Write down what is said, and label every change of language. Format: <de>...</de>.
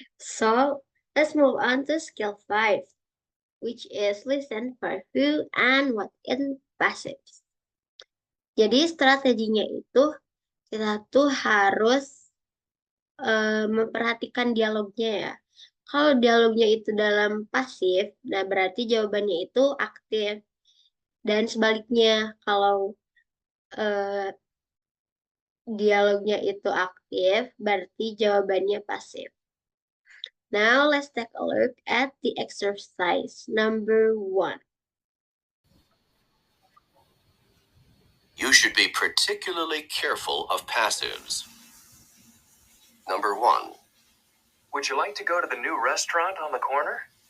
<en>So let's move on to skill 5, which is listen for who and what in passives.</en> <id>Jadi strateginya itu kita tuh harus memperhatikan dialognya ya. Kalau dialognya itu dalam pasif, nah berarti jawabannya itu aktif. Dan sebaliknya, kalau eh, dialognya itu aktif, berarti jawabannya pasif.</id> <en>Now let's take a look at the exercise number 1. You should be particularly careful of passives. Number 1. Would you like to go to the new restaurant on the corner?</en>